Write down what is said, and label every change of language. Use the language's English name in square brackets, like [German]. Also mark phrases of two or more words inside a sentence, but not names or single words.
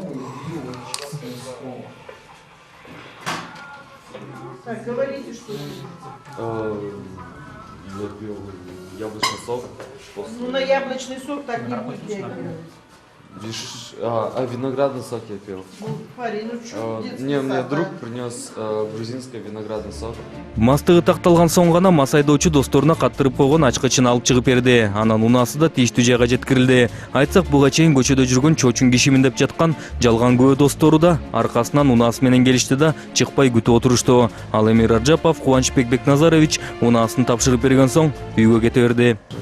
[Russian] Так, говорите, что пили. Я пил яблочный сок. Ну на яблочный сок так не будет реагировать. Виноградный сок я пил. Ну, парень, ну что, детский Не, мне сад, друг а? принес грузинский виноградный сок. [Kyrgyz] Мастыгы такталган соң гана мас айдоочу досторуна каттырып койгон ачкычын алып чыгып берди. Анан унаасы да тийиштүү жайга жеткирилди. Айтсак буга чейин көчөдө жүргөн чоочун кишимин деп жаткан жалган күбө достору да аркасынан унаасы менен келишти да чыкпай күтүп отурушту. Ал эми Раджапов Кубанычбек Бекназарович унаасын тапшырып берген соң үйгө кете берди.